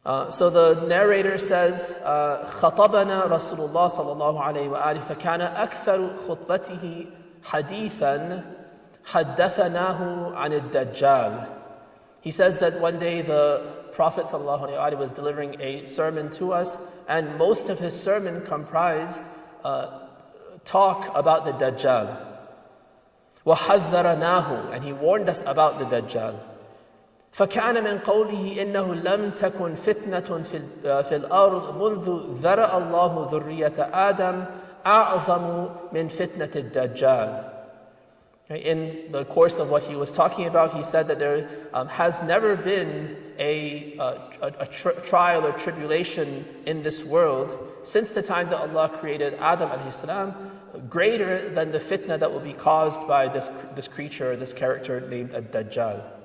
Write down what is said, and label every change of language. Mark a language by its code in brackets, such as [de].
[en] So the narrator says, [ar] خطبنا رسول الله صلى الله عليه وآله فكان أكثر خطبته حديثا حدثناه عن الدجال. [en] He says that one day the Prophet ﷺ was delivering a sermon to us, and most of his sermon comprised talk about the Dajjal. [ar] وَحَذَّرَنَاهُ, [en] and he warned us about the Dajjal. [ar] فكان من قوله إنه لم تكن فتنة في الأرض منذ ذرأ الله ذرية آدم أعظم من فتنة الدجال. [en] In the course of what he was talking about, he said that there has never been a trial or tribulation in this world since the time that Allah created Adam alayhi salam, greater than the fitna that will be caused by this creature, this character named Ad-Dajjal.